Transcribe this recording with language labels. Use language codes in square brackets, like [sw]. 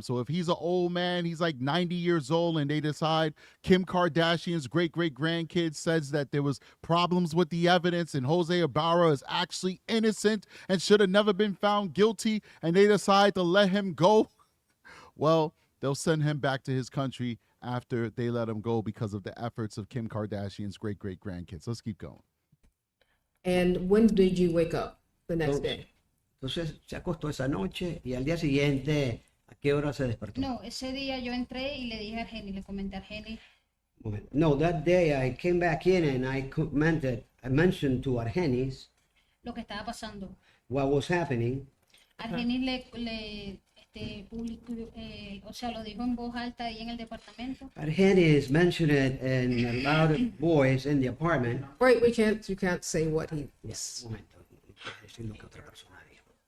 [en] So if he's an old man, he's like 90 years old, and they decide Kim Kardashian's great-great-grandkid says that there was problems with the evidence and Jose Ibarra is actually innocent and should have never been found guilty, and they decide to let him go, well, they'll send him back to his country after they let him go because of the efforts of Kim Kardashian's great-great-grandkids. Let's keep going. And when did you wake up the next day? [es] Entonces se acostó esa noche y al día siguiente, ¿a qué hora se despertó? No, ese día yo entré y le dije a Argenis, le comenté a Argenis. [en] No, that day I came back in and I mentioned to Argenis [es] Lo que estaba pasando. [en] what was happening. [es] Argenis publicó, o sea, lo dijo en voz alta ahí en el departamento. [en] Argenis mentioned it in a loud voice in the apartment. Right, you can't say what he... Yes. [es] Un momento, decir lo que otra persona dijo.